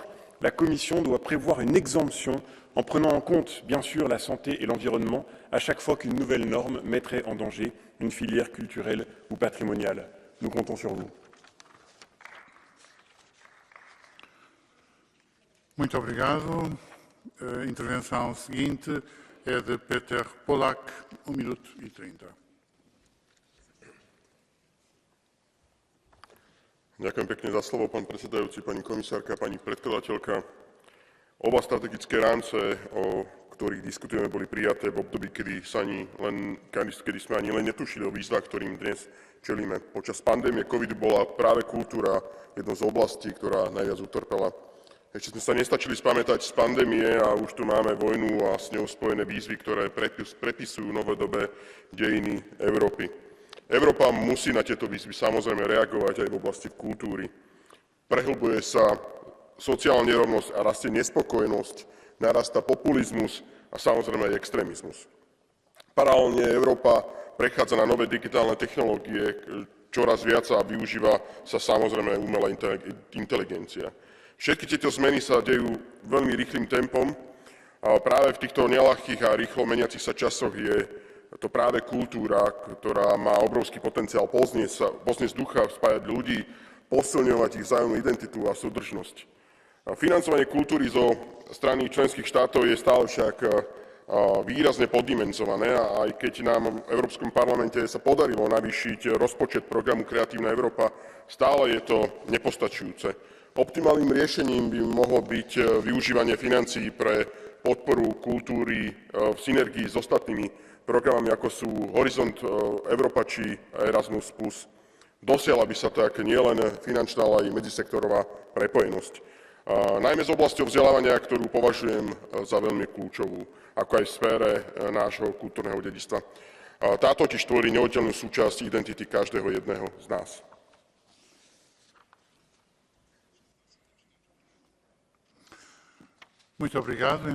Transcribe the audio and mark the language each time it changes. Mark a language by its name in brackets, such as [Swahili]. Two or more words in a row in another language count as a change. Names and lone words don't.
[French] La Commission doit prévoir une exemption en prenant en compte, bien sûr, la santé et l'environnement à chaque fois qu'une nouvelle norme mettrait en danger une filière culturelle ou patrimoniale. Nous comptons sur vous. [Portuguese] Muito obrigado. A intervenção seguinte é de Peter Polak, 1 minuto e 30. [Slovak] Ďakujem pekne za slovo, pán predsedajúci, pani komisárka, pani predkladateľka. Oba strategické rámce, o ktorých diskutujeme, boli prijaté v období, kedy sme ani len netušili o výzvach, ktorým dnes čelíme. Počas pandémie covidu bola práve kultúra jednou z oblastí, ktorá najviac utrpela. Ešte sme sa nestačili spamätať z pandémie a už tu máme vojnu a s ňou spojené výzvy, ktoré prepisujú novodobé dejiny Európy. Európa musí na tieto výzvy samozrejme reagovať aj v oblasti kultúry. Prehlbuje sa sociálna nerovnosť a rastie nespokojnosť, narastá populizmus a samozrejme aj extrémizmus. Paralelne Európa prechádza na nové digitálne technológie, čoraz viac a využíva sa samozrejme umelá inteligencia. Všetky tieto zmeny sa dejú veľmi rýchlym tempom a práve v týchto neľahkých a rýchlo meniacich sa časoch je to práve kultúra, ktorá má obrovský potenciál pozniesť ducha, spájať ľudí, posilňovať ich vzájomnú identitu a súdržnosť. Financovanie kultúry zo strany členských štátov je stále však výrazne poddimenzované a aj keď nám v Európskom parlamente sa podarilo navýšiť rozpočet programu Kreatívna Európa, stále je to nepostačujúce. Optimálnym riešením by mohlo byť využívanie financií pre podporu kultúry v synergii s ostatnými programami, ako sú Horizont Európa či Erasmus+. Dosiahla by sa tak nielen finančná, ale aj medzisektorová prepojenosť. Najmä z oblasti vzdelávania, ktorú považujem za veľmi kľúčovú, ako aj v sfére nášho kultúrneho dedičstva. Táto totiž tvorí neoddelnú súčasť identity každého jedného z nás. [Portuguese] Muito obrigado.